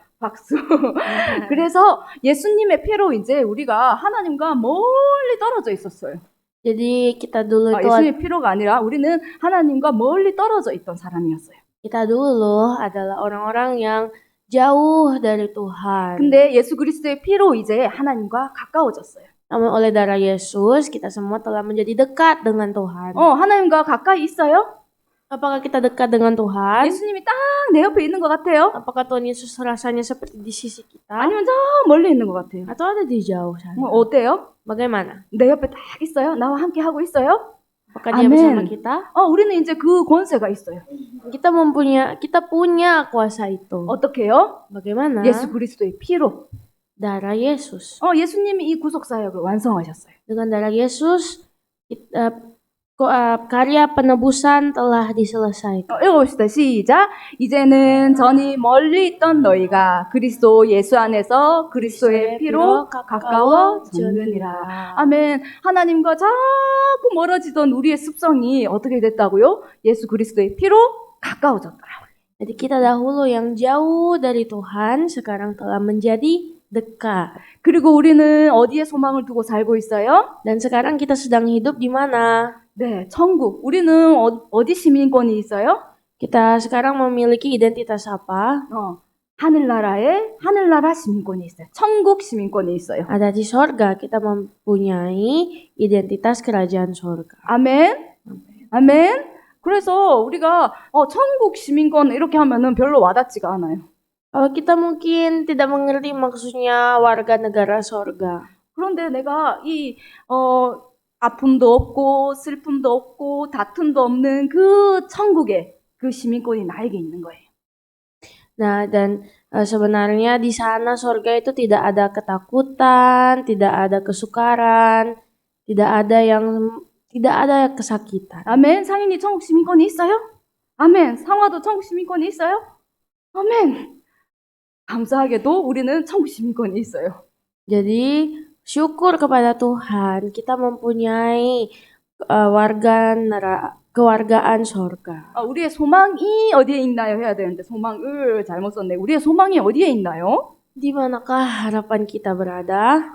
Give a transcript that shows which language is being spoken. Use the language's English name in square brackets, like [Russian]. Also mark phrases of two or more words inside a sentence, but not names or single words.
[Korean] 박수. 그래서 예수님의 피로 이제 우리가 하나님과 멀리 떨어져 있었어요. [Indonesian] Jadi kita dulu itu [Korean] 예수님의 피로가 아니라 우리는 하나님과 멀리 떨어져 있던 사람이었어요. [Indonesian] kita dulu adalah orang-orang yang jauh dari Tuhan. [Korean] 근데 예수 그리스도의 피로 이제 하나님과 가까워졌어요. [Indonesian] Namun oleh darah Yesus kita semua telah menjadi dekat dengan Tuhan. [Korean] 하나님과 가까이 있어요? [Indonesian] Apakah kita dekat dengan Tuhan? [Korean] 예수님이 딱 내 옆에 있는 것 같아요? [Indonesian] Apakah Tuhan Yesus rasanya seperti di sisi kita? [Korean] 아니면 저 멀리 있는 것 같아요? [Indonesian] Atau ada di jauh sana? [Korean] 어때요? [Indonesian] Bagaimana? [Korean] 내 옆에 딱 있어요? 나와 함께 하고 있어요? [Indonesian] Apakah dia bersama kita? [Korean] 우리는 이제 그 권세가 있어요. [Indonesian] Kita punya kuasa itu. [Korean] 어떻게요? [Indonesian] Bagaimana? [Korean] 예수 그리스도의 피로. [Indonesian] Darah Yesus. [Korean] 예수님이 이 구속 사역을 완성하셨어요. [Indonesian] Dengan darah Yesus, karya penebusan telah diselesaikan. [Korean] 읽어봅시다. 시작. 이제는 전이 멀리 있던 너희가 그리스도 예수 안에서 그리스도의 피로 가까워졌느니라. 아멘. 하나님과 자꾸 멀어지던 우리의 습성이 어떻게 됐다고요? 예수 그리스도의 피로 가까워졌더라고요. [Indonesian] Jadi kita dahulu yang jauh dari Tuhan sekarang telah menjadi dekat. [Korean] 그리고 우리는 어디에 소망을 두고 살고 있어요? [Indonesian] Dan sekarang kita sedang hidup di mana? [Korean] 네, 천국. 우리는 어디 시민권이 있어요? [Indonesian] Kita sekarang memiliki identitas apa? [Korean] 하늘나라 시민권이 있어요. 천국 시민권이 있어요. [Indonesian] Ada di sorga, kita mempunyai identitas kerajaan sorga. [Korean] 아멘. 아멘. 그래서 우리가 천국 시민권 이렇게 하면은 별로 와닿지가 않아요. [Indonesian] Kalau kita mungkin tidak mengerti maksudnya warga negara sorga. [Korean] 그런데 내가 아픔도 없고 슬픔도 없고 다툼도 없는 그 천국에 그 시민권이 나에게 있는 거예요. [Indonesian] Nah, dan sebenarnya di sana sorga itu tidak ada ketakutan, tidak ada kesukaran, tidak ada kesakitan. [Korean] 아멘. 상인이 천국 시민권이 있어요? 아멘. 상화도 천국 시민권이 있어요? 아멘. 감사하게도 우리는 천국 시민권이 있어요. [Indonesian] Jadi syukur kepada Tuhan, kita mempunyai kewargaan sorga. [Korean] 우리의 소망이 어디에 있나요? 해야 되는데 소망을 잘못 썼네. 우리의 소망이 어디에 있나요? [Indonesian] Di manakah harapan kita berada?